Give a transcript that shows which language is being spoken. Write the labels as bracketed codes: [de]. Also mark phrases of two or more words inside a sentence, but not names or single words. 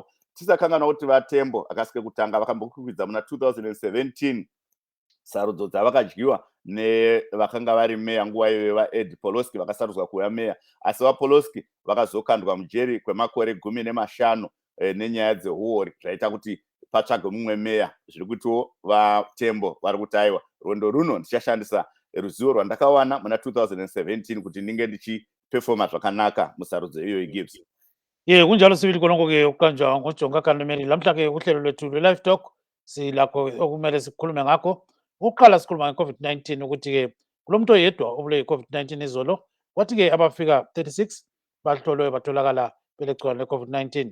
[sn] Tisakanganwa kuti vatembo akasike kutanga vakambokukwidza muna 2017 sarudzo dzavakadyiwa nevakanga vari meya nguva iyoyo vaEd Poloski vakasarudzwa kuva meya, asi vaPoloski vakazokandwa mujeri kwemakore 15 nenyaya dzeuori zvaita kuti patsvagwe mumwe meya. Zviri kutiwo vatembo vari kuti aiwa rwendo runo ndichashandisa ruzivo rwandakawana muna 2017 kuti ndinge ndichipefoma zvakanaka musarudzo iyoyo Gibbs. [nd] Kunjalo sibili konke ukanjwa ngoJonga Kanemeli. Lamhla ke uhlelo lwethu lwe-Livetalk silakho okumele sikhulume ngakho. Ukuqala sikhuluma nge-COVID-19 ukuthi ke kulomuntu oyedwa obule i-COVID-19 izolo kwathi ke abafika 36 bahlolwe batholakala belegcikwane le-COVID-19.